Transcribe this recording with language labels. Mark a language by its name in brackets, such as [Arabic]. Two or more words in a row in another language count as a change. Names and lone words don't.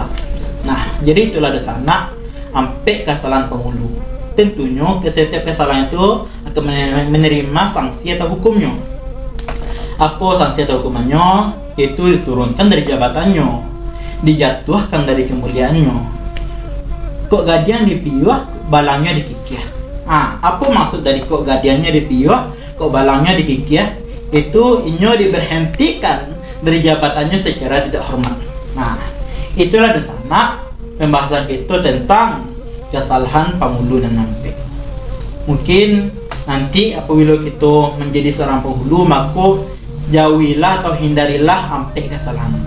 [Indonesian] Nah, jadi itulah di sana sampai kesalahan penghulu. Tentunya setiap kesalahan itu akan menerima sanksi atau hukumnya. Apa sanksi atau hukumannya? Itu diturunkan dari jabatannya, dijatuhkan dari kemuliaannya. [Minangkabau] Kok gadiang dipiyuh, balangnya dikikih. [Indonesian] Apa maksud dari [Minangkabau] kok gadiangnya dipiyuh, kok balangnya dikikih? [Indonesian] Itu inyo diberhentikan dari jabatannya secara tidak hormat. Nah, itulah di sana pembahasan kita tentang kesalahan penghulu dan nampek. Mungkin nanti apabila kita menjadi seorang penghulu, maka jauhilah atau hindarilah sampai kesalahanku.